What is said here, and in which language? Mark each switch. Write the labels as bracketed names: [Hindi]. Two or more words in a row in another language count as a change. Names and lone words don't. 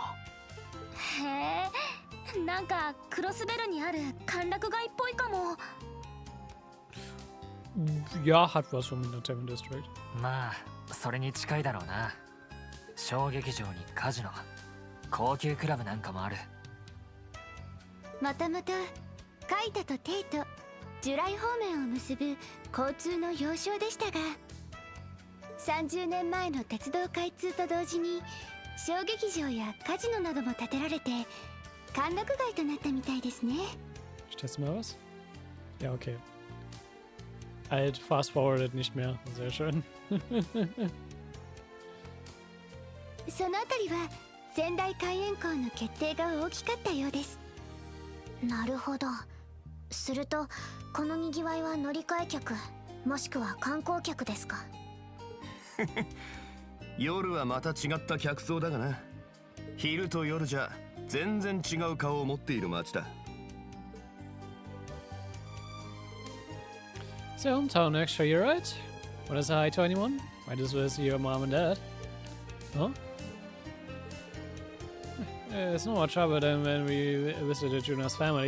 [Japanese] へえ、なんかクロスベルにある歓楽街っぽいかも。 [German] Ja, hat was vom [English] Entertainment District. [Japanese] まあそれに近いだろうな。小劇場にカジノ、高級クラブなんかもある。もともとカイトとテイとジュライ方面を結ぶ交通の要衝でしたが、30年前の鉄道開通と同時に小劇場やカジノなども建てられて歓楽街となったみたいですね。 [German] Ich teste mal was. Ja, okay. Alt, [English] fast forwarded [German] nicht mehr. Sehr schön. [Japanese] そのあたりは仙台開園校の決定が大きかったようです。なるほど。するとこのにぎわいは乗り換え客もしくは観光客ですか？夜はまた違った客層だがな。昼と夜じゃ全然違う顔を持っている街だ。 [English] It's your hometown, actually, you're right. Wanna say hi to anyone? Might as well see your mom and dad. Huh? It's no more trouble than when we visited Juna's family.